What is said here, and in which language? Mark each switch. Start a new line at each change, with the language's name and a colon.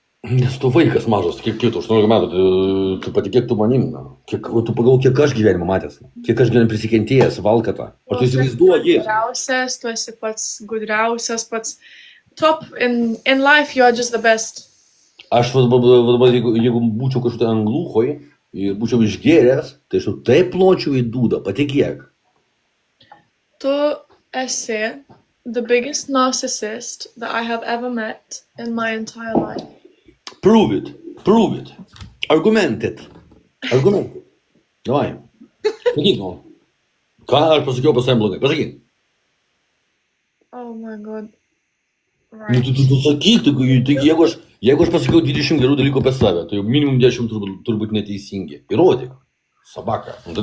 Lithuanian: Nes tu vaikas mažas, kiek tu, 18 metų, tu patikėk tu manim, tu pagalvok, kiek aš gyvenimą matęs, kiek aš gyvenimą prisikentėjęs, valkata. Ar tu įsivaizduoji? Tu esi pats gudriausias, pats
English: top in life, you are just the best.
Lithuanian: Aš dabar, jeigu būčiau kažkokia anglūhoj ir būčiau išgėręs, tai aš taip pločiau į dūdą, patikėk. Tu esi
English: the biggest narcissist that I have ever met in my entire life. Prove it. Argument it.
Russian: Давай.
Lithuanian: Sakyk, nu. Ką aš pasakiau pas savim blogai? Pasakyk.
English: Oh my god.
Lithuanian: Nu,
English: Right.
Lithuanian: tu sakyk, tai jeigu aš pasakiau 20 gerų dalykų apie save, tai jau minimum 10 turbūt neteisingi. Įrodyk. Sabaka.